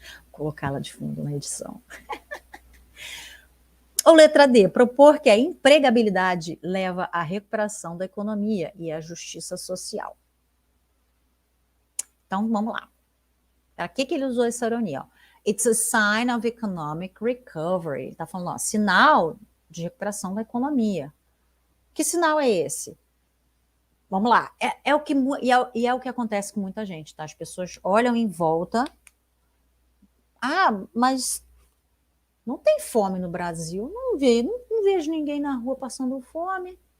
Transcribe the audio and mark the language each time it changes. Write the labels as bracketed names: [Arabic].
[Portuguese] Colocá-la de fundo na edição. Ou letra D, propor que a empregabilidade leva à recuperação da economia e à justiça social. Então, vamos lá. Para que ele usou essa ironia? [English] It's a sign of economic recovery. [Portuguese] Ele está falando, ó, sinal de recuperação da economia. Que sinal é esse? Vamos lá. É o que acontece com muita gente, tá? As pessoas olham em volta. Mas não tem fome no Brasil. Não vejo ninguém na rua passando fome.